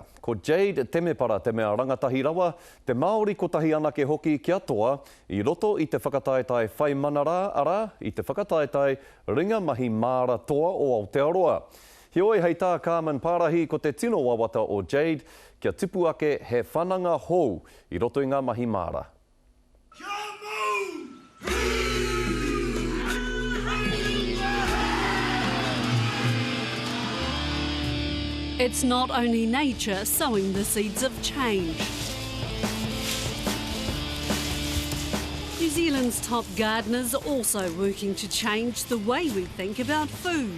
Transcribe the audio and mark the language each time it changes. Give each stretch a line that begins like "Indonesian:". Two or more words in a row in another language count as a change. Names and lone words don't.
Māori: Ko Jade Temepara te mea rangatahi rawa, te Māori kotahi anake hoki kia toa I roto I te whakataetai whai manara ara I te whakataetai ringa mahi māra toa o Aotearoa. Heoi hei tā Carmen Parahi ko te tino wawata o Jade kia tipu ake he whananga hou I roto I ngā mahi māra.
English: It's not only nature sowing the seeds of change. New Zealand's top gardeners are also working to change the way we think about food.